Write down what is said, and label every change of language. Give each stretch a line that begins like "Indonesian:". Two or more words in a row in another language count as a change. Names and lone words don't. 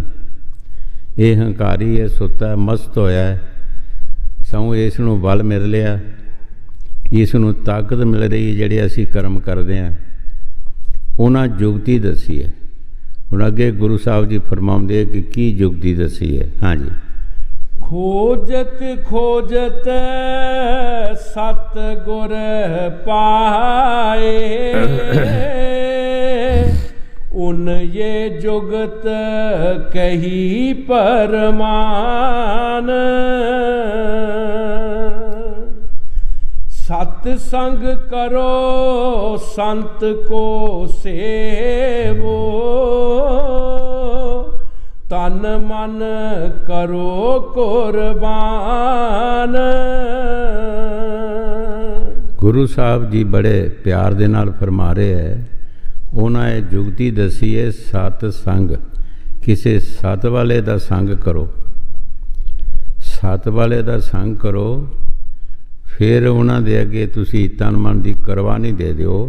Punjabi: ਇਹ ਹੰਕਾਰੀ ਹੈ, ਸੁੱਤਾ ਮਸਤ ਹੋਇਆ ਹੈ, ਸਗੋਂ ਇਸ ਨੂੰ ਬਲ ਮਿਲ ਲਿਆ, ਇਸ ਨੂੰ ਤਾਕਤ ਮਿਲ ਰਹੀ ਹੈ ਜਿਹੜੇ ਅਸੀਂ ਕਰਮ ਕਰਦੇ ਹਾਂ। ਉਹਨਾਂ ਜੁਗਤੀ ਦੱਸੀ ਹੈ। ਹੁਣ ਅੱਗੇ ਗੁਰੂ ਸਾਹਿਬ ਜੀ ਫਰਮਾਉਂਦੇ ਕਿ ਕੀ ਜੁਗਤੀ ਦੱਸੀ ਹੈ। ਹਾਂਜੀ।
Hindi: खोजत खोजत सतगुर पाए, उन ये जुगत कही परमान। सत्संग करो संत को सेवो,
Punjabi: ਤਨ ਮਨ ਕਰੋ ਕੁਰਬਾਨ। ਗੁਰੂ ਸਾਹਿਬ ਜੀ ਬੜੇ ਪਿਆਰ ਦੇ ਨਾਲ ਫਰਮਾ ਰਹੇ ਹੈ, ਉਹਨਾਂ ਇਹ ਜੁਗਤੀ ਦੱਸੀ ਹੈ, ਸਤ ਸੰਗ, ਕਿਸੇ ਸਤ ਵਾਲੇ ਦਾ ਸੰਗ ਕਰੋ, ਸਤ ਵਾਲੇ ਦਾ ਸੰਗ ਕਰੋ, ਫਿਰ ਉਹਨਾਂ ਦੇ ਅੱਗੇ ਤੁਸੀਂ ਤਨ ਮਨ ਦੀ ਕੁਰਬਾਨੀ ਦੇ ਦਿਓ।